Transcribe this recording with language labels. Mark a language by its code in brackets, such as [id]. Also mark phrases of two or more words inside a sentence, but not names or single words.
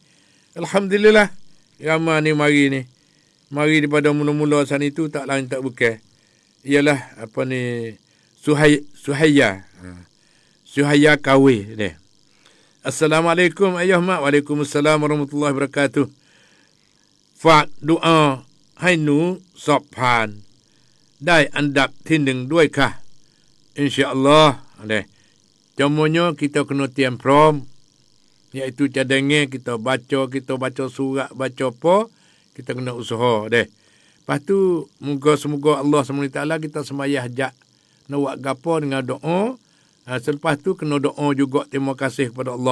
[ms] Alhamdulillah ramai ni mari ni. Mari daripada mula-mula sana itu tak lain tak bukan. Ialah Suhaya. Suhaya Kawi ni. Assalamualaikum ayah mak. Waalaikumsalam warahmatullahi wabarakatuh. [th] ฝากดุอาให้หนูสอบผ่านได้อันดับที่1ด้วยค่ะ InsyaAllah. [ms] Cumanya kita kena tiam prom. Iaitu cadangan kita baca surat, baca apa. Kita kena usaha. Lepas tu, semoga Allah SWT kita semayah hajat. Nak buat gapa dengan doa. Selepas tu, kena doa juga terima kasih kepada Allah.